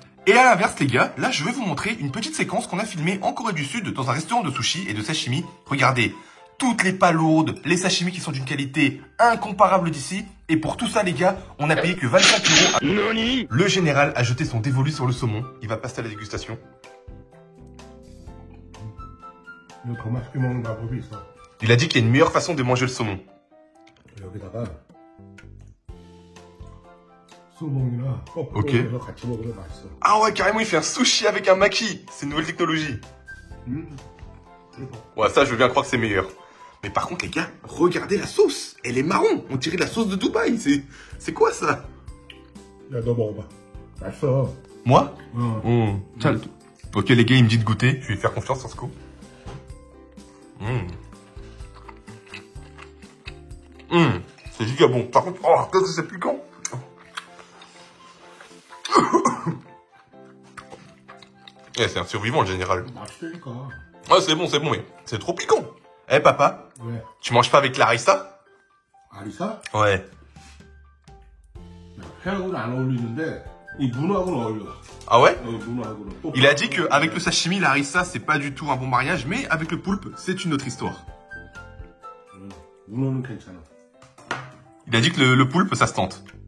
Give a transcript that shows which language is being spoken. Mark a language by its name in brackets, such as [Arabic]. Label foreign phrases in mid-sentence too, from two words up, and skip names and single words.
[French] Et à l'inverse, les gars, là, je vais vous montrer une petite séquence qu'on a filmée en Corée du Sud dans un restaurant de sushi et de sashimi. Regardez, toutes les palourdes, les sashimi qui sont d'une qualité incomparable d'ici. Et pour tout ça, les gars, on a payé que 25 €. Le général a jeté son dévolu sur le saumon. Il va passer à la dégustation. [Korean] 이거 더 맛있게 먹는 방법이 있어. [French] Il a dit qu'il y a une meilleure façon de manger le saumon. [Korean] 여기다가 소봉이나 Ok. 뻐꾸로 같이 먹으면 맛있어. [French] Ah ouais, carrément, il fait un sushi avec un maki. C'est une nouvelle technologie. Ouais, ça, je veux bien croire que c'est meilleur. Mais par contre, les gars, regardez la sauce. Elle est marron. On dirait la sauce de Dubaï. C'est quoi ça? [Korean] 야, 너 먹어봐. 맛있어. [French] Moi? [Korean] 응. [French] Ok, les gars, il me dit de goûter. Je vais lui faire confiance sur ce coup. C'est giga bon. Par contre, oh, qu'est-ce que c'est piquant. Eh, c'est un survivant, le général. [Korean] 맛있다니까. [French] Ouais, c'est bon, mais c'est trop piquant. Eh, papa, [Korean] 왜? [French] tu manges pas avec Larissa? [Korean] 아리사? [French] Ouais. [Korean] 회하고는 안 어울리는데 이 문어하고는 어울려. [French] Ah ouais? [Korean] 문어하고는. 또 [French] Il a dit qu'avec le sashimi, la harissa, c'est pas du tout un bon mariage, mais avec le poulpe, c'est une autre histoire. [Korean] 문어는 괜찮아. [French] Il a dit que le poulpe, ça se tente.